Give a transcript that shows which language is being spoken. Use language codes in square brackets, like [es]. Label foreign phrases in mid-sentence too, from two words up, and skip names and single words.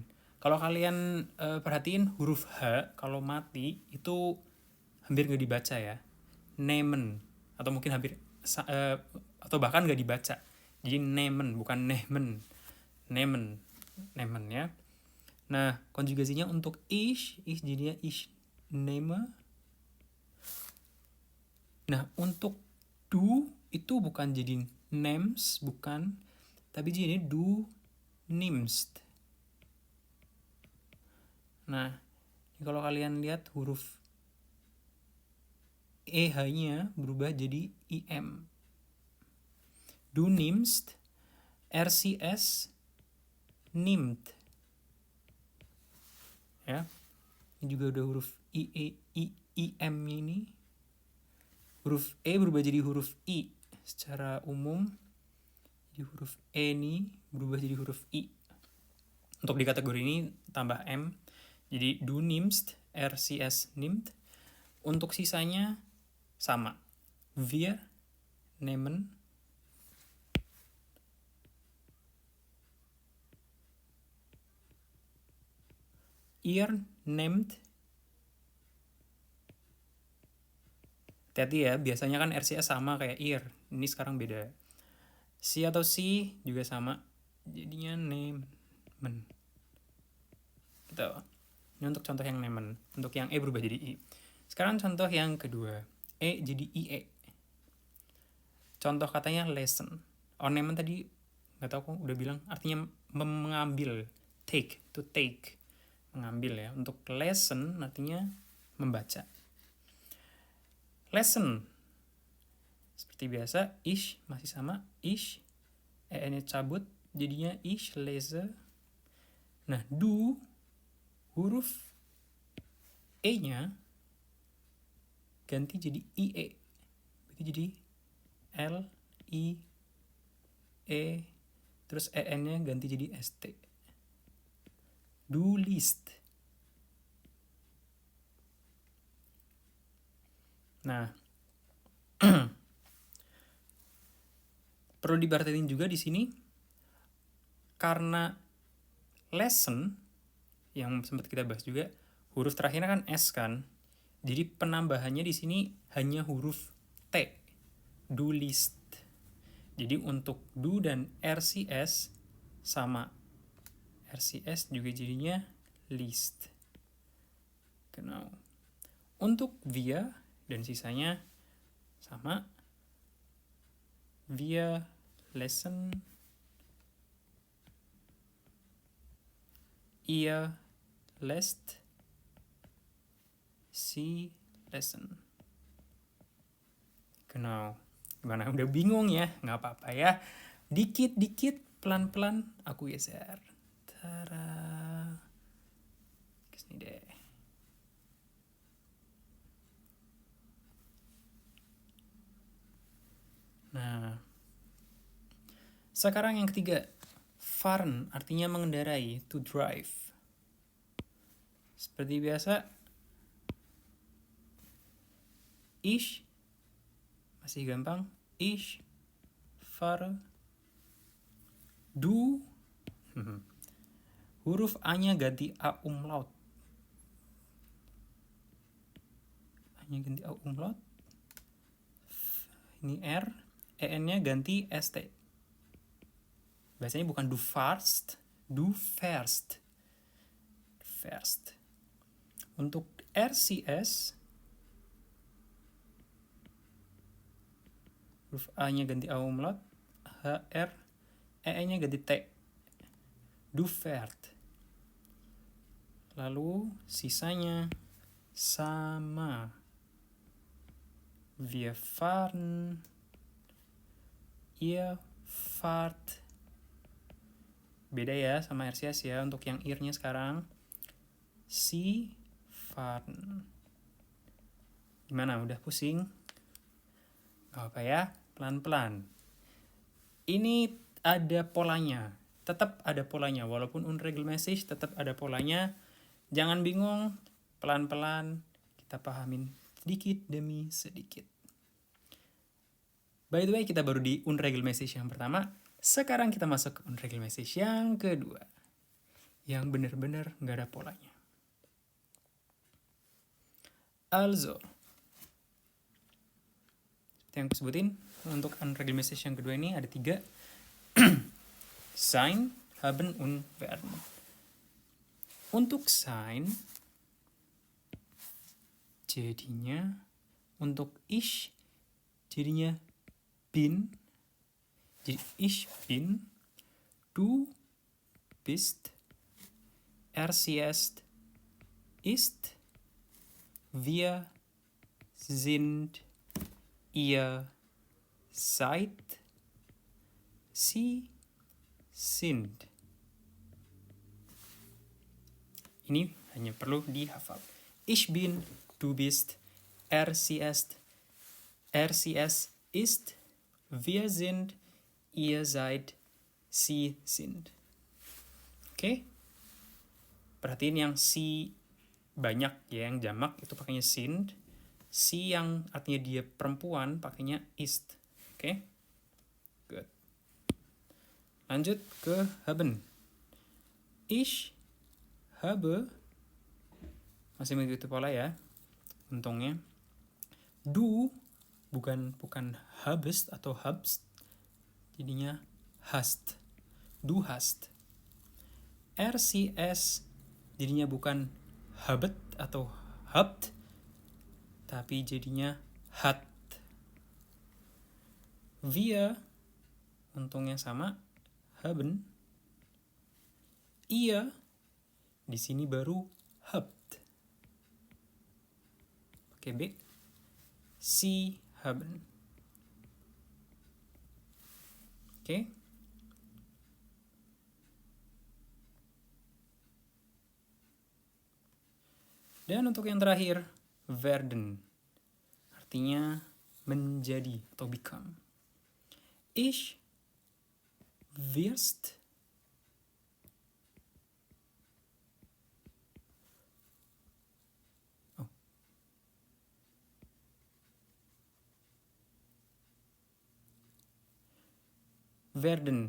[id] Kalau kalian perhatiin huruf H kalau mati itu hampir nggak dibaca ya. Nemen, atau mungkin hampir atau bahkan nggak dibaca. Jadi nemen bukan nehmen. Nemen ya. Nah, konjugasinya untuk ich jadinya [de] ich nehme. [id] Nah, untuk du itu bukan jadi nems, bukan, tapi jadi [de] du nimmst. [id] Nah, kalau kalian lihat huruf EH-nya berubah jadi IM. [de] Du nimmst, RCS, nimmt. [id] Ya, ini juga udah huruf IM ini. Huruf E berubah jadi huruf I secara umum. Jadi huruf E ini berubah jadi huruf I. Untuk di kategori ini tambah M. Jadi [de] du nimmst, RCS nimmt. [id] Untuk sisanya sama. [de] Wir nehmen. Ihr nehmt. [id] Hati-hati ya, biasanya kan RCS sama kayak ihr. Ini sekarang beda. Si atau si juga sama. Jadinya nehmen. Gitu. Ini untuk contoh yang nehmen. Untuk yang E berubah jadi I. Sekarang contoh yang kedua. E jadi IE. Contoh katanya lesson. Nehmen tadi nggak tahu kok udah bilang artinya mengambil. [en] Take, to take. [id] Mengambil ya. Untuk lesson artinya membaca. Lesson. Seperti biasa, ich masih sama, ich, en-nya cabut, jadinya [de] ich lese. [id] Nah, du, huruf e-nya ganti jadi ie. Berarti jadi l, i, e, terus en-nya ganti jadi st. [de] Du liest. [id] Nah, perlu diperhatiin juga di sini karena lesson yang sempat kita bahas juga, huruf terakhirnya kan S kan. Jadi penambahannya di sini hanya huruf T. [de] Du liest. [id] Jadi untuk du dan RCS sama. RCS juga jadinya liest. Genau. Untuk wir dan sisanya sama. [de] Wir lesen. Ihr lest. Sie lesen. Genau. [id] Gimana? Udah bingung ya? Nggak apa-apa ya. Dikit-dikit, pelan-pelan aku geser. Tara. Kesini deh. Nah, sekarang yang ketiga, fahren artinya mengendarai, [en] to drive. [id] Seperti biasa, ich masih gampang, [de] ich fahre. [id] Du, huruf A-nya ganti A umlaut. A-nya ganti A umlaut. Ini R, en-nya ganti st. Biasanya bukan [de] du fährst, du fährst. [id] Fährst. Untuk RCS, huruf A-nya ganti A umlaut, HR, E-nya ganti T. [de] Du fährt. [id] Lalu sisanya sama. [de] Wir fahren. Ihr fahrt. [id] Beda ya sama RCS ya untuk yang ir-nya sekarang. [de] Sie fahren. [id] Gimana? Udah pusing? Gak apa ya, pelan-pelan. Ini ada polanya. Tetap ada polanya. Walaupun unregelmäßig tetap ada polanya. Jangan bingung, pelan-pelan kita pahamin sedikit demi sedikit. [en] By the way, [id] kita baru di unregelmäßig yang pertama. Sekarang kita masuk ke unregelmäßig yang kedua. Yang benar-benar nggak ada polanya. Also, seperti yang aku sebutin, untuk unregelmäßig yang kedua ini ada 3. [de] Sein, haben, und werden. [id] Untuk sein, jadinya, untuk ich, jadinya bin. [de] Jadi ich bin, du bist, er sie ist, wir sind, ihr seid, sie sind. [id] Ini hanya perlu dihafal. [de] Ich bin, du bist, er sie ist, wir sind, ihr seid, sie sind. [id] Oke? Perhatiin yang si banyak ya, yang jamak itu pakainya sind. Si yang artinya dia perempuan pakainya ist. Oke? Good. Lanjut ke haben. [de] Ich habe, [id] masih mengikuti pola ya, untungnya. Du bukan habest atau habst, jadinya hast. [de] Du hast. [id] RCS jadinya bukan habet atau habt, tapi jadinya hat. Wir untungnya sama, haben. Ihr di sini baru habt. Pakai B. [de] Sie haben. [id] Oke. Dan untuk yang terakhir, werden. Artinya menjadi atau become. [de] Ich wirst werden.